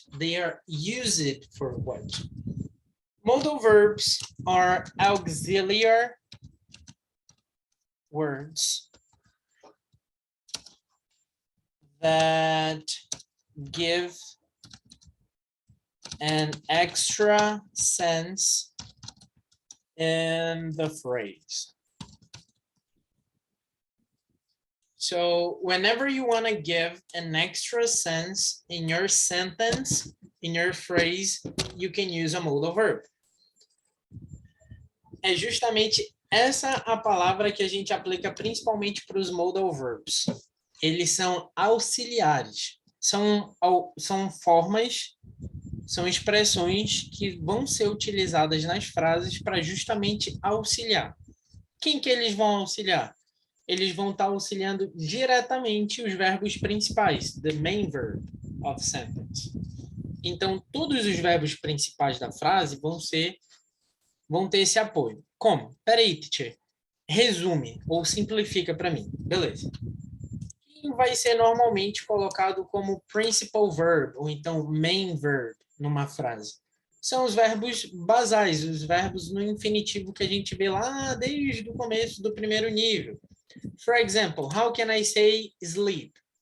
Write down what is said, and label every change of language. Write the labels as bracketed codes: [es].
[en] They are used for what? Modal verbs are auxiliary words that give an extra sense in the phrase. So whenever you want to give an extra sense in your sentence, in your phrase, you can use a modal verb. [pt] É justamente essa a palavra que a gente aplica principalmente para os modal verbs. Eles são auxiliares. São formas, são expressões que vão ser utilizadas nas frases para justamente auxiliar. Quem que eles vão auxiliar? Eles vão estar auxiliando diretamente os verbos principais, [en] the main verb of sentence. [pt] Então, todos os verbos principais da frase vão ter esse apoio. Como? Peraí, teacher. Resume ou simplifica para mim. Beleza. Quem vai ser normalmente colocado como principal verb ou então main verb numa frase? São os verbos basais, os verbos no infinitivo que a gente vê lá desde o começo do primeiro nível. [en] For example, how can I say sleep?